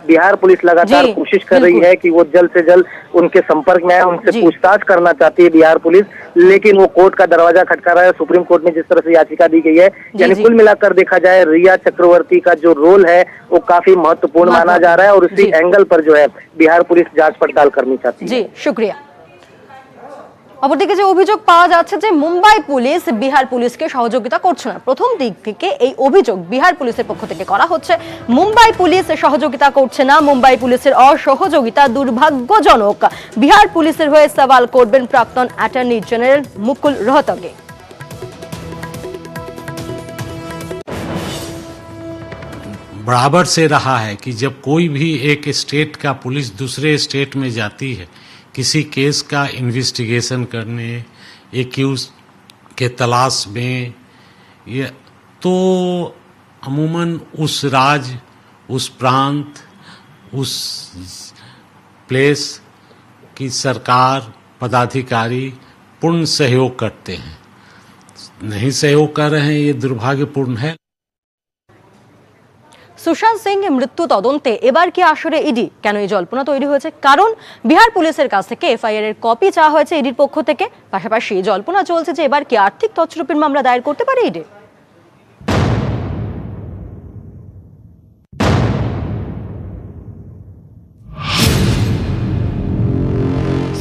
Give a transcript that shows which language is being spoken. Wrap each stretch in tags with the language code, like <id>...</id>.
<hi>Bihar police लगातार कोशिश कर रही है कि वो जल्द से जल्द उनके संपर्क में आए, उनसे पूछताछ करना चाहती है बिहार पुलिस, लेकिन वो कोर्ट का दरवाजा खटका रहा है। सुप्रीम कोर्ट में जिस तरह से याचिका दी गई है, यानी कुल मिलाकर देखा जाए रिया चक्रवर्ती का जो रोल है वो काफी महत्वपूर्ण माना जा रहा है और उसी एंगल पर जो है बिहार पुलिस जांच पड़ताल करनी चाहती है। जी शुक्रिया।</hi> <bn>অপরদিকে যে অভিযোগ পাওয়া যাচ্ছে যে মুম্বাই পুলিশ বিহার পুলিশকে সহযোগিতা করছে না, প্রথম দিক থেকে এই অভিযোগ বিহার পুলিশের পক্ষ থেকে করা হচ্ছে। মুম্বাই পুলিশ সহযোগিতা করছে না, মুম্বাই পুলিশের অসহযোগিতা দুর্ভাগ্যজনক। বিহার পুলিশের হয়ে সওয়াল করবেন প্রাক্তন অ্যাটর্নি জেনারেল মুকুল রোহতগি।</bn> <hi>बराबर से रहा है कि जब कोई भी एक स्टेट का पुलिस दूसरे स्टेट में जाती है किसी केस का इन्वेस्टिगेशन करने, एक्यूज के तलाश में, ये तो अमूमन उस राज्य, उस प्रांत, उस प्लेस की सरकार, पदाधिकारी पूर्ण सहयोग करते हैं। नहीं सहयोग कर रहे हैं, ये दुर्भाग्यपूर्ण है।</hi> <bn>সুশান্ত সিং মৃত্যু তদন্তে এবার কি আসরে ইডি? কেন এই জল্পনা তৈরি হয়েছে? কারণ বিহার পুলিশের কাছ থেকে এফআইআর এর কপি চাওয়া হয়েছে ইডির পক্ষ থেকে। পাশাপাশি জল্পনা চলছে যে এবার কি আর্থিক তছরুপির মামলা দায়ের করতে পারে ইডি।</bn>